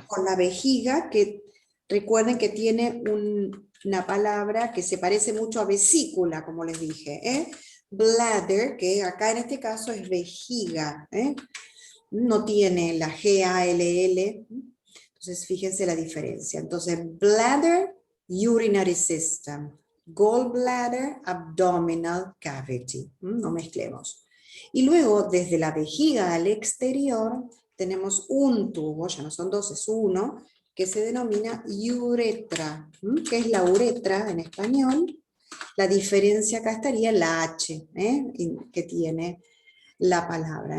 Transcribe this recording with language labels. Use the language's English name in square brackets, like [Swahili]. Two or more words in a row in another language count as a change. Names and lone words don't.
[Spanish] Con la vejiga, que recuerden que tiene una palabra que se parece mucho a vesícula, como les dije. Bladder, que acá en este caso es vejiga. No tiene la G-A-L-L. Entonces fíjense la diferencia. Entonces, [English] bladder, urinary system. Gallbladder, abdominal cavity. [Spanish] No mezclemos. Y luego, desde la vejiga al exterior, tenemos un tubo, ya no son dos, es uno, que se denomina uretra. ¿Qué es la uretra en español? La diferencia acá estaría en la H, que tiene la palabra.